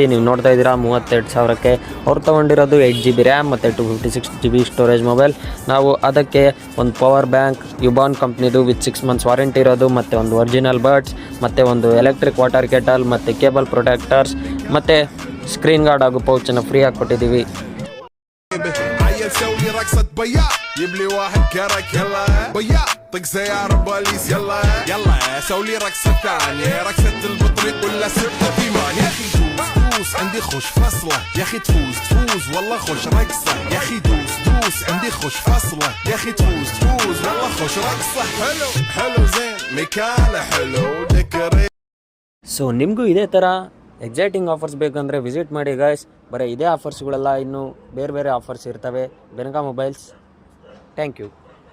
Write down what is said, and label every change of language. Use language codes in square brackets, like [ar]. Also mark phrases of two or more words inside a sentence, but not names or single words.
[kn] ನೀವು ನೋಡ್ತಾ ಇದ್ದೀರಾ 32,000ಕ್ಕೆ. ಅವ್ರು ತೊಗೊಂಡಿರೋದು 8GB ರ್ಯಾಮ್ ಮತ್ತು 256GB [en] storage mobile. [kn] ನಾವು ಅದಕ್ಕೆ ಒಂದು [en] power bank [kn] ಯುಬಾನ್ ಕಂಪ್ನಿದು [en] with 6 months warranty [kn] ಇರೋದು ಮತ್ತು ಒಂದು [en] original buds [kn] ಮತ್ತು ಒಂದು [en] electric water kettle [kn] ಮತ್ತು [en] cable protectors [kn] ಮತ್ತು [en] screen guard [kn] ಹಾಗೂ ಪೌಚನ್ನು ಫ್ರೀಯಾಗಿ ಕೊಟ್ಟಿದ್ದೀವಿ. [ar] سوي رقصة بياع يبلي واحد كرك يلا بياع طق سيارة بوليس يلا يلا سوي رقصة ثانية رقصة البطريق ولا سبحة في مان يا أخي دوس عندي خوش فصلة يا أخي تفوز والله خوش رقصة يا أخي دوس عندي خوش فصلة يا أخي تفوز والله خوش رقصة حلو زين مكانه حلو دكري. [kn] ಸೊ ನಿಮಗೂ ಇದೇ ಥರ [en] exciting offers [kn] ಬೇಕಂದರೆ ವಿಸಿಟ್ ಮಾಡಿ ಗಾಯ್ಸ್. ಬರೀ ಇದೇ ಆಫರ್ಸ್ಗಳೆಲ್ಲ ಇನ್ನೂ ಬೇರೆ ಬೇರೆ ಆಫರ್ಸ್ ಇರ್ತವೆ ಬೆನಕ ಮೊಬೈಲ್ಸ್. [en] thank you.